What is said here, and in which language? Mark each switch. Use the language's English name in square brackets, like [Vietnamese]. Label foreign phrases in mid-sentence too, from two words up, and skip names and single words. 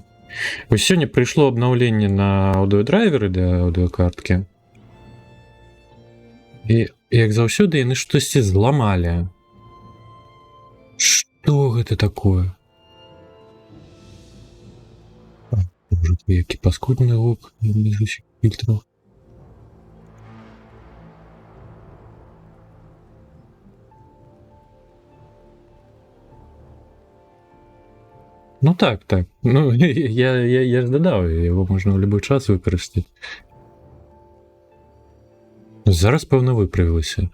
[Belarusian] Вось сёння прыйшло обновление на аудыодрайверы да аудыокарткі. І як заўсёды яны штосьці зламалі. Што гэта такое? Боже, які паскудны гук без усіх фільтраў. Ну так. [Ukrainian] Ну, я ж додав, його можна в будь-який час використати. Зараз, певно, виправилося.